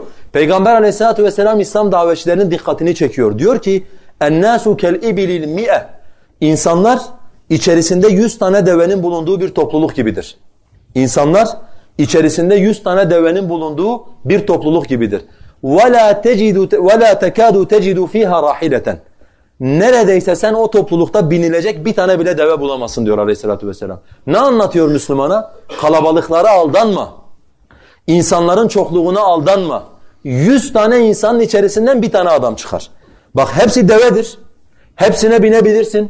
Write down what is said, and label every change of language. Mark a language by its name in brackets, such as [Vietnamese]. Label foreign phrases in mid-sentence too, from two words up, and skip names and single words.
[Turkish] Peygamber [Arabic] عليه الصلاة والسلام [Turkish] İslam davetçilerinin dikkatini çekiyor. Diyor ki [Arabic] الناس كالإبل المئة. [Turkish] İnsanlar içerisinde 100 tane devenin bulunduğu bir topluluk gibidir. İnsanlar içerisinde 100 tane devenin bulunduğu bir topluluk gibidir. [Arabic] وَلَا تَكَادُوا تَجِدُوا ف۪يهَا رَاحِلَةً. [Turkish] Neredeyse sen o toplulukta binilecek bir tane bile deve bulamazsın diyor [Arabic] عليه الصلاة والسلام. [Turkish] Ne anlatıyor Müslümana? Kalabalıklara aldanma. İnsanların çokluğuna aldanma. 100 tane insanın içerisinden bir tane adam çıkar. Bak hepsi devedir. Hepsine binebilirsin.